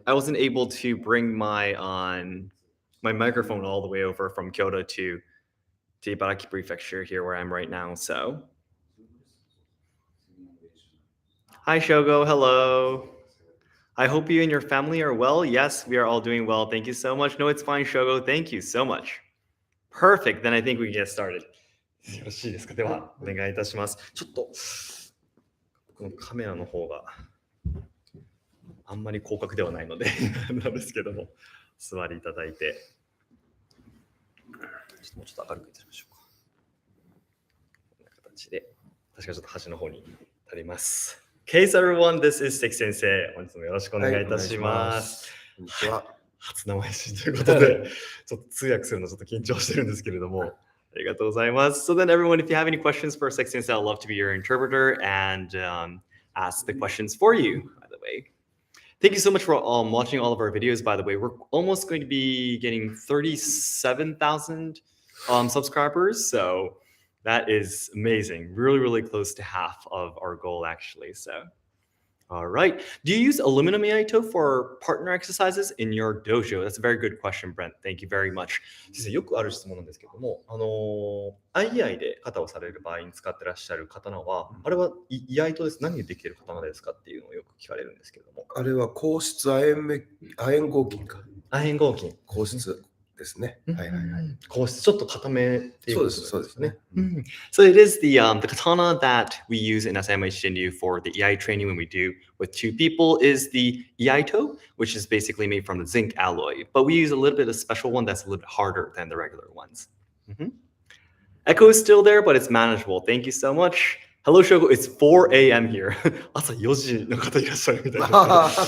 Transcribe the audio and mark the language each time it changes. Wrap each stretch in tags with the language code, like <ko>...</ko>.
<en>I wasn't able to bring my microphone all the way over from Kyoto to Ibaraki Prefecture here where I'm right now. So, hi Shogo, hello. I hope you and your family are well. Yes, we are all doing well. Thank you so much. No, it's fine, Shogo. Thank you so much. Perfect. Then I think we can get started.</en> <ja>よろしいですか？では、お願いいたします。ちょっと、このカメラの方があんまり広角ではないのでなんですけども、座りいただいて、もうちょっと明るくいたしましょうか。こんな形で、確かちょっと端の方に立ります。</ja> <en>Okay, so everyone, this is Seki Sensei.</en> <ja>本日もよろしくお願いいたします。こんにちは。初生配信ということで、ちょっと通訳するのちょっと緊張してるんですけれども、ありがとうございます。</ja> <en>So then everyone, if you have any questions for Seki Sensei, I'd love to be your interpreter and ask the questions for you, by the way. Thank you so much for watching all of our videos, by the way. We're almost going to be getting 37,000 subscribers, so that is amazing. Really, really close to half of our goal, actually. So, all right. Do you use aluminum iaito for partner exercises in your dojo? That's a very good question, Brent. Thank you very much.</en> <ja>先生、よくある質問なんですけども、相合いで型をされる場合に使ってらっしゃる刀は、あれはイヤイトです。何でできている刀ですかっていうのをよく聞かれるんですけども。あれは硬質亜鉛合金か。亜鉛合金。硬質ですね。はいはいはい。硬質ちょっと固めっていうことですね。そうですね。</ja> <en>So it is the katana that we use in Asayama Ichiden Ryu for the iai training when we do with two people is the iaito, which is basically made from the zinc alloy. But we use a little bit of a special one that's a little bit harder than the regular ones. Echo is still there, but it's manageable. Thank you so much. Hello, Shogo. It's 4 a.m. here.</en> <ja>朝4時の方いらっしゃるみたいな。</ja>